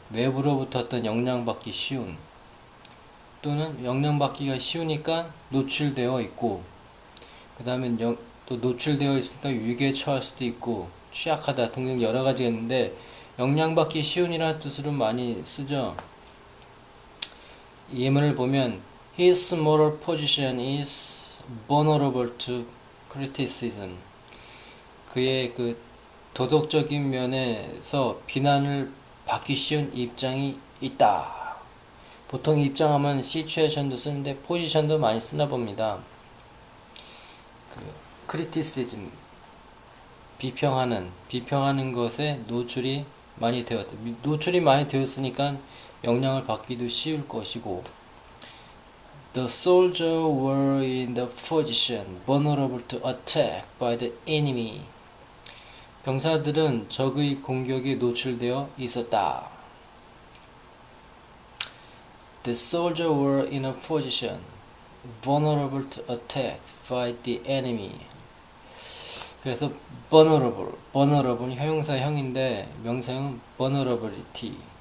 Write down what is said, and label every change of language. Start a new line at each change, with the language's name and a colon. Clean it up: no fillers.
Korean: 외부로부터 어떤 영향받기 쉬운, 또는 영향받기가 쉬우니까 노출되어 있고, 그 다음에 또 노출되어 있으니까 위기에 처할 수도 있고 취약하다 등등 여러 가지가 있는데, 영향받기 쉬운이라는 뜻으로 많이 쓰죠. 예문을 보면
English: His moral position is vulnerable to criticism.
Korean: 그의 그 도덕적인 면에서 비난을 받기 쉬운 입장이 있다. 보통 입장하면 situation도 쓰는데 포지션도 많이 쓰나 봅니다.
English: criticism,
Korean: 비평하는 것에 노출이 많이 되었으니까 영향을 받기도 쉬울 것이고,
English: The soldiers were in the position vulnerable to attack by the enemy.
Korean: 병사들은 적의 공격에 노출되어 있었다.
English: The soldiers were in a position vulnerable to attack by the enemy.
Korean: 그래서 vulnerable은 형용사형인데 명사형은 vulnerability.